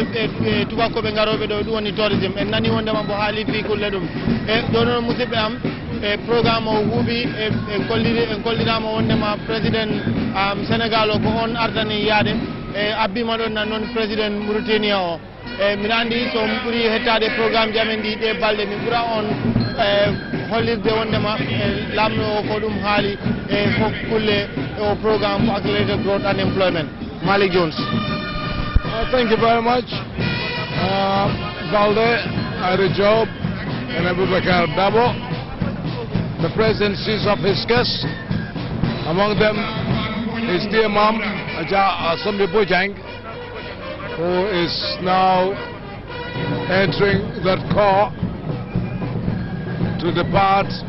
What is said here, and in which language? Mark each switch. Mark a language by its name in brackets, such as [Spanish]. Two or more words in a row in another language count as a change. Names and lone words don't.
[Fula] e tubakoɓe garoɓe ɗo ɗum woni tourisme en nani wondema mbo haali fi kulle ɗum e ɗo noon musidɓe am e programme o huuɓi en kollirama wondema président Sénégal o ko on ardani yaade e abbima ɗon nan noon président Mauritania o e mbiɗa andi so ɓuuri hettade programme jamen ɗi ɗe balɗe min ɓuura on hollirde wondema lamɗo o ko ɗum haali e fof kulle o [English] programme for accelerated growth and employment. Malik Jones. Thank you very much. Balde, Aida Job, and Aboubacar Dabo. The president sees off his guests. Among them his dear mom, Asombi Bojang, who is now entering that car to depart.